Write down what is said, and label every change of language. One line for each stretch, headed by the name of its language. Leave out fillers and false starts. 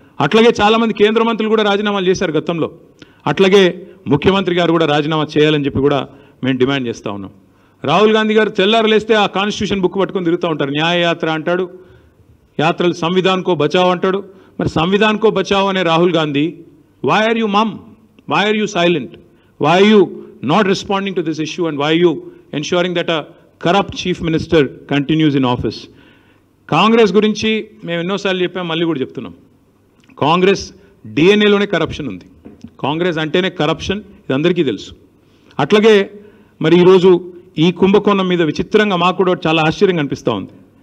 Telugu: అట్లాగే చాలామంది కేంద్ర మంత్రులు కూడా రాజీనామాలు చేశారు గతంలో. అట్లాగే ముఖ్యమంత్రి గారు కూడా రాజీనామా చేయాలని చెప్పి కూడా మేము డిమాండ్ చేస్తూ ఉన్నాం. రాహుల్ గాంధీ గారు తెల్లారలేస్తే ఆ కాన్స్టిట్యూషన్ బుక్ పట్టుకొని తిరుగుతూ ఉంటారు. న్యాయయాత్ర అంటాడు, యాత్రలు
Hindi: సంవిధాన్ కో బచావ్
Telugu: అంటాడు. మరి
Hindi: సంవిధాన్ కో బచావ్
Telugu: అనే Rahul Gandhi,
English: why are you mum? Why are you silent? Why are you not responding to this issue, and why are you ensuring that a corrupt chief minister continues in office.
Telugu: Congress గురించి మేము ఎన్నోసార్లు చెప్పాం, మళ్ళీ కూడా చెప్తున్నాం. కాంగ్రెస్ డిఎన్ఏలోనే కరప్షన్ ఉంది. కాంగ్రెస్ అంటేనే కరప్షన్, ఇది అందరికీ తెలుసు. అట్లాగే మరి ఈరోజు ఈ కుంభకోణం మీద విచిత్రంగా మాకు కూడా చాలా ఆశ్చర్యంగా అనిపిస్తూ ఉంది.